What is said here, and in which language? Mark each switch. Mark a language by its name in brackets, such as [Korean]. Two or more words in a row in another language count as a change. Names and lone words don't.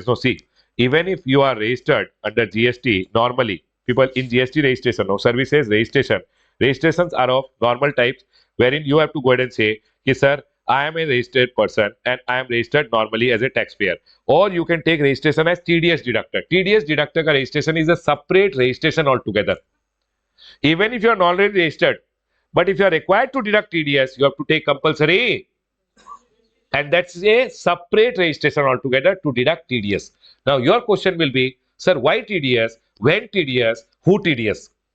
[English] No, see, even if you are registered under GST, normally people in GST registration, no services registration, registrations are of normal types, wherein you have to go ahead and say, "Ki, sir, I am a registered person and I am registered normally as a taxpayer." Or you can take registration as TDS deductor. TDS deductor ka registration is a separate registration altogether. Even if you are not already registered, but if you are required to deduct TDS, you have to take compulsory, and that's a separate registration altogether to deduct TDS. Now your question will be, sir, why TDS, when TDS, who TDS?